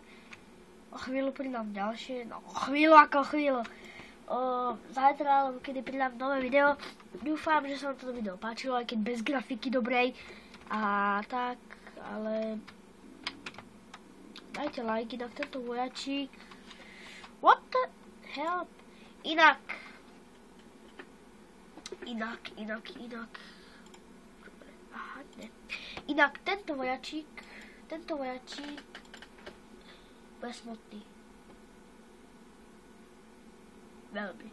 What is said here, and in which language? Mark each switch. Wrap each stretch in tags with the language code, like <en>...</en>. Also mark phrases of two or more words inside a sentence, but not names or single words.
<sk>O chvíľu pridám ďalšie. No, o chvíľu. Zajtra, alebo kedy pridám nové video. Dúfam, že sa vám toto video páčilo, aj keď bez grafiky dobrej. A tak, ale... Dajte like, inak tento vojačík.</sk> <en>What the hell?</en> <sk>Inak. Dobre, aha, ne. Inak tento vojačík bude smutný. Veľmi.</sk>